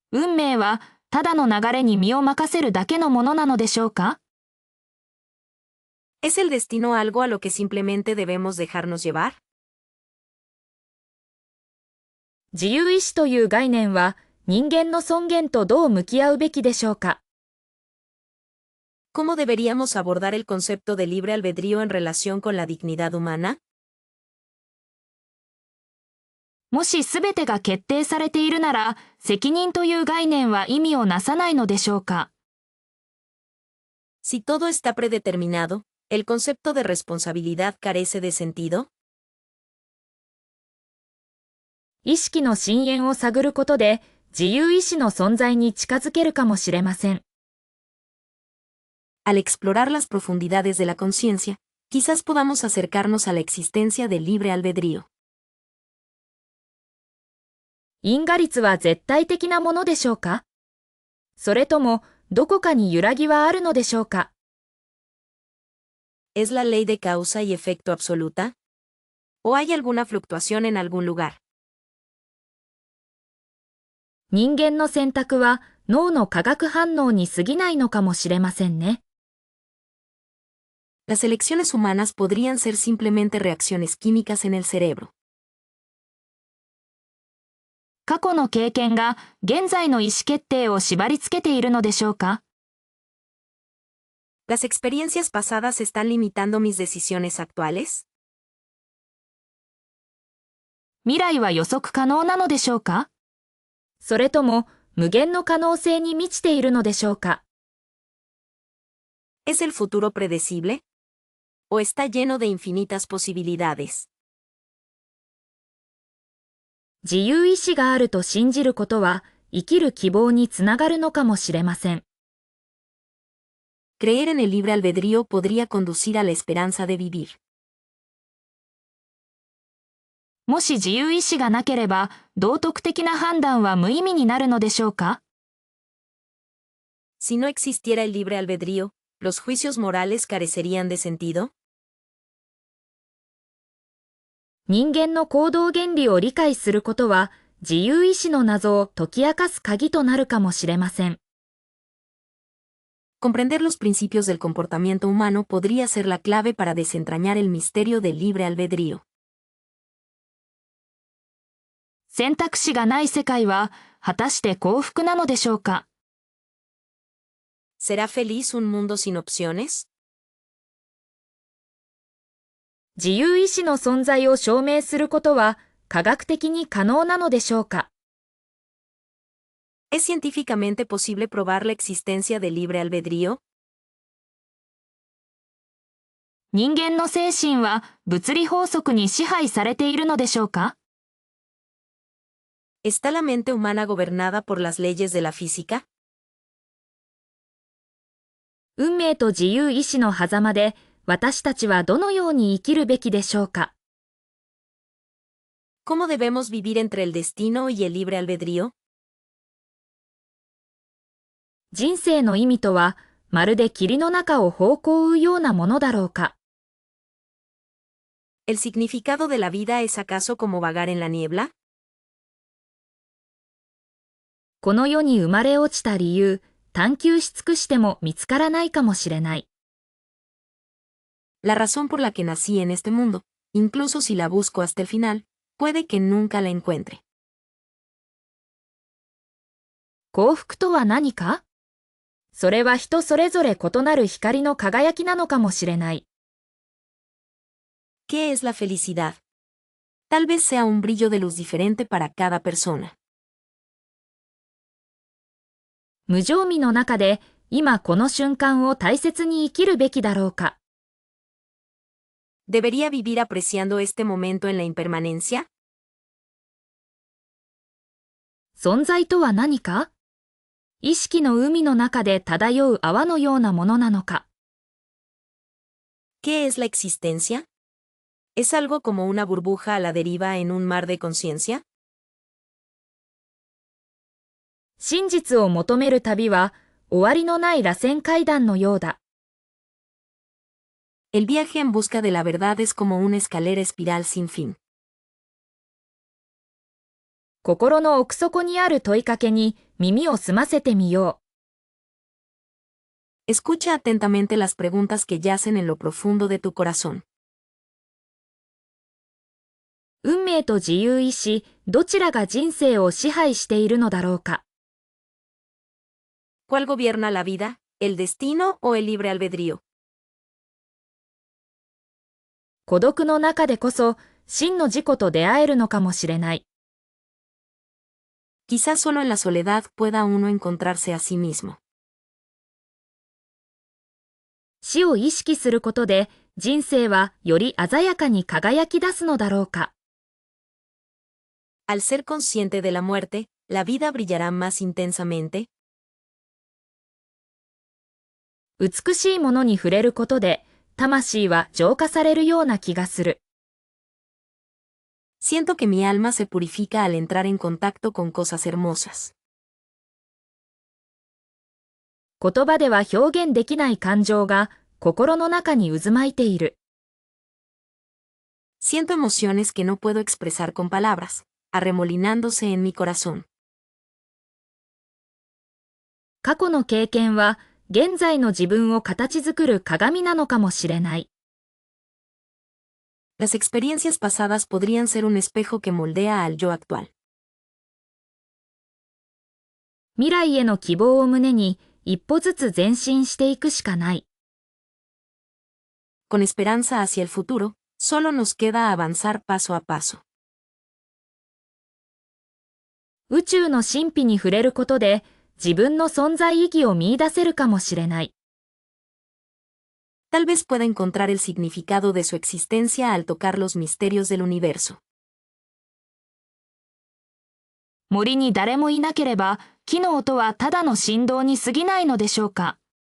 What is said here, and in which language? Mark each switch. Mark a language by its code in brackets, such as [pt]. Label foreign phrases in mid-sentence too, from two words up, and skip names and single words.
[ja] 運命はただの流れに身を任せるだけのものなのでしょうか？ [es] ¿Es el destino algo a lo que simplemente debemos dejarnos llevar? [ja] 自由意志という概念は人間の尊厳とどう向き合うべきでしょうか？ [es] ¿Cómo deberíamos abordar el concepto de libre albedrío en relación con la dignidad humana? [ja] もしすべてが決定されているなら、責任という概念は意味をなさないのでしょうか？ [es] Si todo está predeterminado, ¿el concepto de responsabilidad carece de sentido? [ja] 意識の深淵を探ることで、自由意志の存在に近づけるかもしれません。 [es] Al explorar las profundidades de la conciencia, quizás podamos acercarnos a la existencia del libre albedrío. [ja] 因果律は絶対的なものでしょうか？それとも、どこかに揺らぎはあるのでしょうか？ [es] ¿Es la ley de causa y efecto absoluta? ¿O hay alguna fluctuación en algún lugar? [ja] 人間の選択は脳の化学反応に過ぎないのかもしれませんね。 [es] Las elecciones humanas podrían ser simplemente reacciones químicas en el cerebro. [ja] 過去の経験が現在の意思決定を縛り付けているのでしょうか？ [es] ¿Las experiencias pasadas están limitando mis decisiones actuales? [ja] 未来は予測可能なのでしょうか？それとも無限の可能性に満ちているのでしょうか？ [es] ¿Es el futuro predecible? ¿O está lleno de infinitas posibilidades? [ja] 自由意志があると信じることは生きる希望につながるのかもしれません。 [es] Creer en el libre albedrío podría conducir a la esperanza de vivir. [ja] もし自由意志がなければ、道徳的な判断は無意味になるのでしょうか？ [es] Si no existiera el libre albedrío, ¿los juicios morales carecerían de sentido? [ja] 人間の行動原理を理解することは、自由意志の謎を解き明かす鍵となるかもしれません。 [es] Comprender los principios del comportamiento humano podría ser la clave para desentrañar el misterio del libre albedrío. [ja] 選択肢がない世界は、果たして幸福なのでしょうか？ [es] ¿Será feliz un mundo sin opciones? [ja] 自由意志の存在を証明することは、科学的に可能なのでしょうか？ [es] ¿Es científicamente posible probar la existencia del libre albedrío? [ja] 人間の精神は物理法則に支配されているのでしょうか？ [es] ¿Está la mente humana gobernada por las leyes de la física? [ja] 運命と自由意志の狭間で、私たちはどのように生きるべきでしょうか？ [es] ¿Cómo debemos vivir entre el destino y el libre albedrío? [ja] 人生の意味とは、まるで霧の中を方向を追うようなものだろうか？ [es] ¿El significado de la vida es acaso como vagar en la niebla? [ja] この世に生まれ落ちた理由、探求し尽くしても見つからないかもしれない。 [es] La razón por la que nací en este mundo, incluso si la busco hasta el final, puede que nunca la encuentre. [ja] 幸福とは何か？それは人それぞれ異なる光の輝きなのかもしれない。 [es] ¿Qué es la felicidad? Tal vez sea un brillo de luz diferente para cada persona. [ja] 無常味の中で、今この瞬間を大切に生きるべきだろうか？ [es] ¿Debería vivir apreciando este momento en la impermanencia? [ja] 存在とは何か？意識の海の中で漂う泡のようなものなのか？ [es] ¿Qué es la existencia? ¿Es algo como una burbuja a la deriva en un mar de conciencia? [ja] 真実を求める旅は終わりのない螺旋階段のようだ。 [es] El viaje en busca de la verdad es como una escalera espiral sin fin. [ja] 心の奥底にある問いかけに耳を澄ませてみよ [es] Escucha atentamente las preguntas que yacen en lo profundo de tu corazón. [ja] う。運命と自由意志、どちらが人生を支配しているのだろうか。 [es] ¿Cuál gobierna la vida, el destino o el libre albedrío? [ja] 孤独の中でこそ、真の自己と出会えるのかもしれない。 [es] Quizás solo en la soledad pueda uno encontrarse a sí mismo. [ja] 死を意識することで、人生はより鮮やかに輝き出すのだろうか。 [es] Al ser consciente de la muerte, la vida brillará más intensamente. [ja] 美しいものに触れることで、魂は浄化されるような気がする。 [es] Siento que mi alma se purifica al entrar en contacto con cosas hermosas. [ja] 言葉では表現できない感情が心の中に渦巻いている。 [es] Siento emociones que no puedo expresar con palabras, arremolinándose en mi corazón. [ja] 過去の経験は現在の自分を形作る鏡なのかもしれない。 [es] Las experiencias pasadas podrían ser un espejo que moldea al yo actual. [ja] 未来への希望を胸に一歩ずつ前進していくしかない。 [es] Con esperanza hacia el futuro, solo nos queda avanzar paso a paso. [ja] 宇宙の神秘に触れることで自分の存在意義を見出せるかもしれない。 [es] Tal vez pueda encontrar el significado de su existencia al tocar los misterios del universo. [ja] 森に誰もいなければ木の音はただの振動に過ぎないのでしょうか。